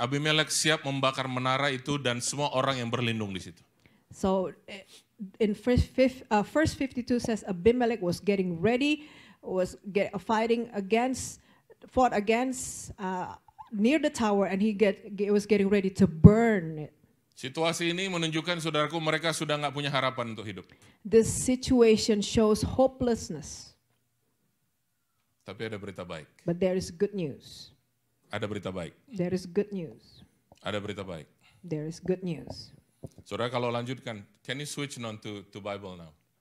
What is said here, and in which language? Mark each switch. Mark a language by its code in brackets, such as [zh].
[id] Abimelek siap membakar menara itu dan semua orang yang berlindung di situ. [en] So in verse 52 says Abimelech was getting ready, fought against near the tower, and he was getting ready to burn it. [id] Situasi ini menunjukkan saudaraku mereka sudah nggak punya harapan untuk hidup. [en] This situation shows hopelessness. [id] Tapi ada berita baik. [en] But there is good news. [id] Ada berita baik. [en] There is good news. [id] Ada berita baik. [en] There is good news. [id] Saudara kalau lanjutkan, [en] can you switch on to Bible now?